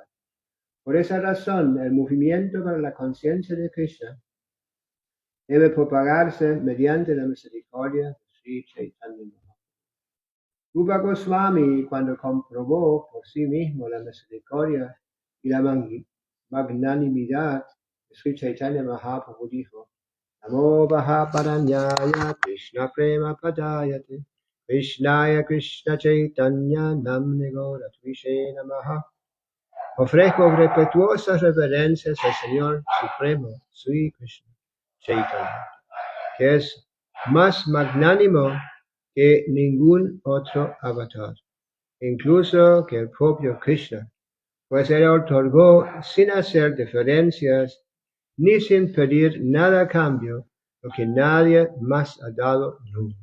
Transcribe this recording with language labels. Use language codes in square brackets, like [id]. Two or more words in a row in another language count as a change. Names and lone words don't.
[es] Por esa razón, el movimiento para la conciencia de Krishna debe propagarse mediante la misericordia de Sri Chaitanya Mahaprabhu. Rupa Goswami, cuando comprobó por sí mismo la misericordia y la magnanimidad de Sri Chaitanya Mahaprabhu, dijo: [sa] नमो महावदान्याय कृष्णप्रेमप्रदाय ते कृष्णाय कृष्णचैतन्यनाम्ने गौरत्विषे नमः. [es] Ofrezco respetuosas reverencias al Señor Supremo, Sri Krishna Chaitanya, que es más magnánimo que ningún otro avatar, incluso que el propio Krishna, pues él otorgó sin hacer diferencias ni sin pedir nada a cambio lo que nadie más ha dado nunca.